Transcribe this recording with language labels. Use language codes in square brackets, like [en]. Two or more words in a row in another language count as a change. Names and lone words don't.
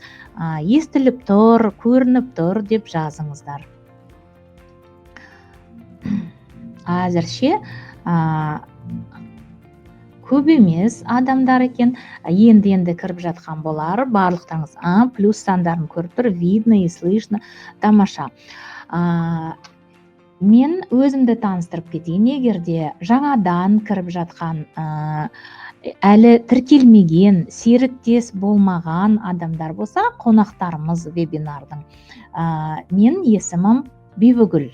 [kk] Естіліп тұр, көрініп тұр деп жазыңыздар. Әзірше көп емес адамдар екен, енді кіріп жатқан болар. Барлықтарыңыз плюс сандарын көріп тұр, [ru] видно и слышно, [kk] тамаша. Мен өзімді таныстырып кетейін. Егер де жаңадан кіріп жатқан, әлі тіркелмеген, серіктес болмаған адамдар болса, қонақтарымыз вебинардың. Мен есімім Бибігүл.